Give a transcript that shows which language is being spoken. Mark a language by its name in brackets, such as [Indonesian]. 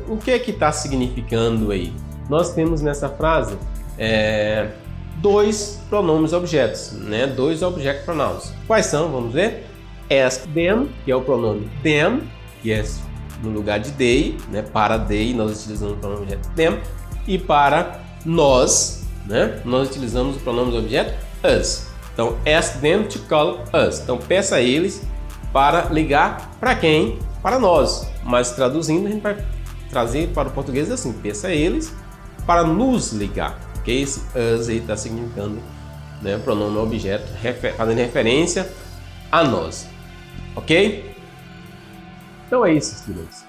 [Portuguese] O que é que está significando aí? Nós temos nessa frase dois pronomes objetos, né? Dois object pronouns. Quais são? Vamos ver. [English] Ask them, [Portuguese] que é o pronome them, que é no lugar de they, né? Para they, nós utilizamos o pronome objeto them. E para nós, né? Nós utilizamos o pronome objeto us. Então, [English] ask them to call us. [Portuguese] Então, peça a eles para ligar para quem? Para nós. Mas traduzindo, a gente vai trazer para o português assim: peça a eles para nos ligar. Okay? Esse us aí está significando, né, pronome objeto, fazendo referência a nós. Ok? Então é isso, estudantes.